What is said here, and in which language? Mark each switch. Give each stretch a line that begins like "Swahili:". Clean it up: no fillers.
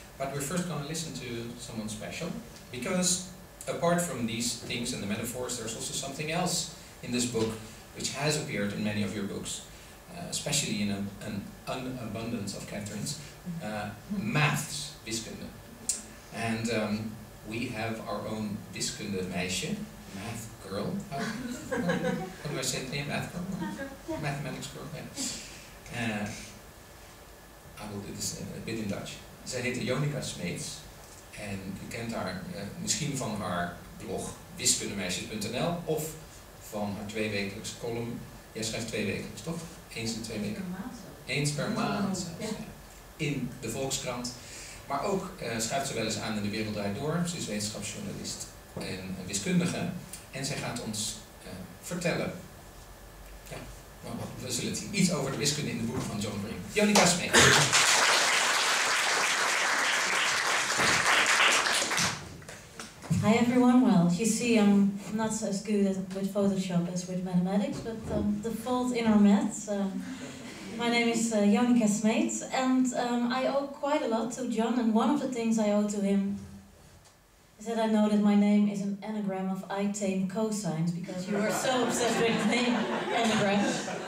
English: But we're first going to listen to someone special, because apart from these things and the metaphors, there's also something else in this book which has appeared in many of your books, especially in an abundance of Catherine's, maths, wiskunde. And we have our own Wiskundemeisje, math girl. How do I say it? Yeah, math girl? Mathematics girl, yeah. I will do this a bit in Dutch.
Dutch: Zij heet Ionica Smeets. En u kent haar misschien van haar blog wiskundemeisje.nl of van haar 2-wekelijkse column. Jij schrijft 2 wekelijks, toch? Eens in 2 weken? Eens per maand zelfs, ja. In de Volkskrant. Maar ook schrijft ze wel eens aan in De Wereld Draait Door. Ze is wetenschapsjournalist en wiskundige. En zij gaat ons vertellen, ja, nou, we zullen het zien, iets over de wiskunde in de boeken van John Green. Ionica Smeets.
English: Hi everyone, well, you see I'm not as good with Photoshop as with mathematics, but the fault in our maths. My name is Ionica Smeets, and I owe quite a lot to John, and one of the things I owe to him is that I know that my name is an anagram of I tame cosines, because you are so obsessed with name anagrams.